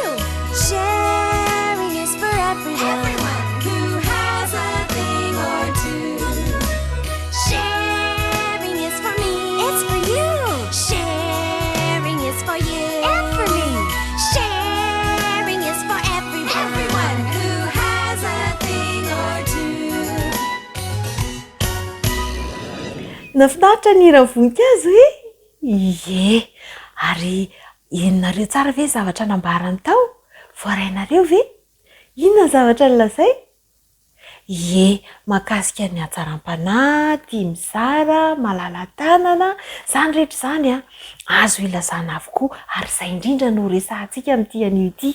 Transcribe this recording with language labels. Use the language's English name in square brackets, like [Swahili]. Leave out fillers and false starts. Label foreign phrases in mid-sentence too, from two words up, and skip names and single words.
[English] Sharing is for everyone. Everyone who has a thing or two. Sharing is for me. It's for you. Sharing is for you. And for me. Sharing is for everyone. Everyone who has a thing or two. [Malagasy] Nafinaritra ny hiran'ny voninkazo e? Ie. Ary inonareo tsara ve zavatra nambarany tao? Voarainareo ve? Inona zavatra nolazay? Ie, mahakasika ny hatsaram-panahy, tia mizara, malala-tanana, izany rehetra izany azo ilazana avokoa ary izay indrindra no resahantsika amin'ity anio ity.